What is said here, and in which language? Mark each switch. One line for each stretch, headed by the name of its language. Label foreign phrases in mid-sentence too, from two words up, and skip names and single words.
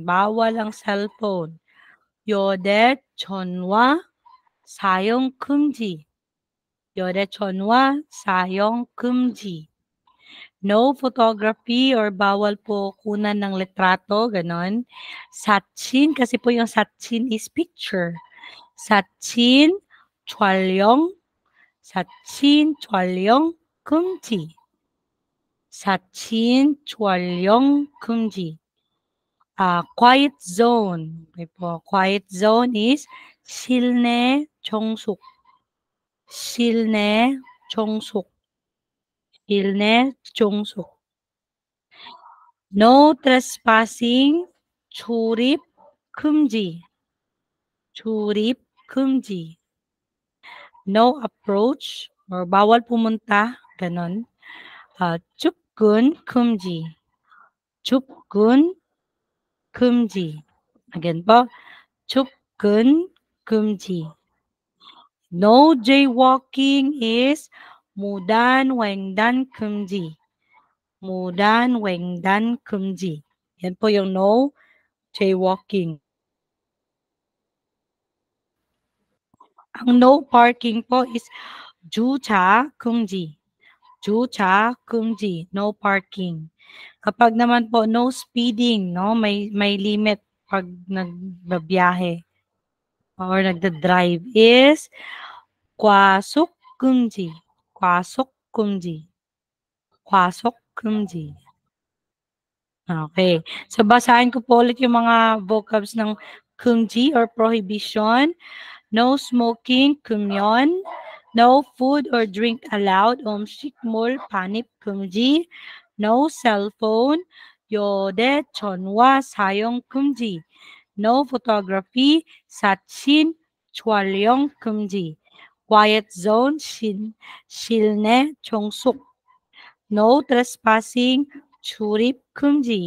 Filipino: Bawal ang cellphone.
Korean: 요대 전화 사용 금지. 요대 전화 사용 금지.
English: No photography
Filipino: or bawal po kunan ng litrato, ganon. 사진, kasi po yung 사진 is picture.
Korean: 사진 촬영, 사진 촬영 금지. 사진 촬영 금지.
English: Quiet zone. Okay po. Quiet zone is
Korean: 실내 정숙. 실내 정숙. 실내 정숙.
English: No trespassing.
Korean: 출입 금지. 출입 금지.
English: No approach or
Filipino: bawal pumunta. Ganon.
Korean: 접근 금지. 접근 금지.
English: Again po.
Korean: 접근 금지.
English: No jaywalking is
Korean: 무단 횡단 금지. 무단 횡단 금지.
Filipino: Yan po yung
English: no jaywalking.
Filipino: Ang
English: no parking
Filipino: po is
Korean: 주차 금지. 주차 금지.
English: No parking.
Filipino: Kapag naman po
English: no speeding,
Filipino: no, may limit pag nagbabiyahe or nagda-drive is
Korean: 과속 금지. 과속 금지. 과속 금지.
Filipino: Okay. So, basahin ko po ulit yung mga vocabs ng 금지 or prohibition.
English: No smoking, 금연. No food or drink allowed,
Korean: 음식물 반입 금지.
English: No cell phone,
Korean: 요대 전화 사용 금지.
English: No photography,
Korean: 사진 촬영 금지.
English: Quiet zone,
Korean: 실내 정숙.
English: No trespassing,
Korean: 출입 금지.